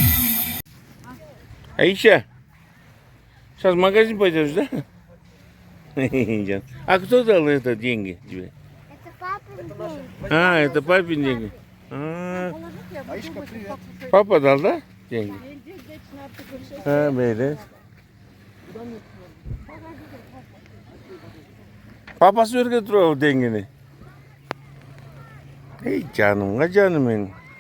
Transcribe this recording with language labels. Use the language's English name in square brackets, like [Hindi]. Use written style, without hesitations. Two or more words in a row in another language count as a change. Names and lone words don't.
[Russian] Аиша, сейчас в магазин пойдешь, да? А кто дал это деньги тебе? Это папин дом. А, это папин деньги. Папа дал, да? Деньги? [Turkish] Böyle. Papası öyle getiriyor o dengini. Ey canım, canım benim.